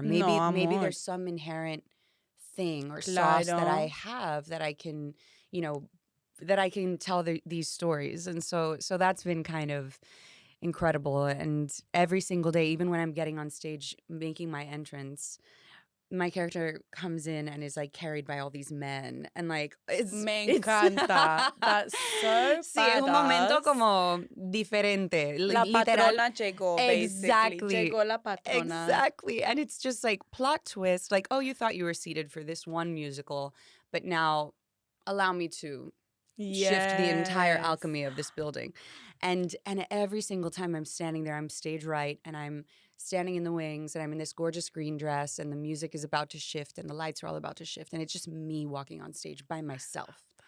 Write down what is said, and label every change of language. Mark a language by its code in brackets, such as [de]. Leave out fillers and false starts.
[en] Maybe there's some inherent thing or sauce that I have that I can, that I can tell these stories. And so that's been kind of incredible. And every single day, even when I'm getting on stage, making my entrance, my character comes in and is like carried by all these men, and like [es] me encanta. [en] That's so [es] sí, es un momento como diferente. La patrona llegó, [en] exactly. Basically. [es] Llegó la patrona. [en] Exactly. And it's just like plot twist, like, oh, you thought you were seated for this one musical, but now allow me to shift the entire alchemy of this building. And every single time I'm standing there, I'm stage right, and I'm standing in the wings, and I'm in this gorgeous green dress, and the music is about to shift, and the lights are all about to shift, and it's just me walking on stage by myself.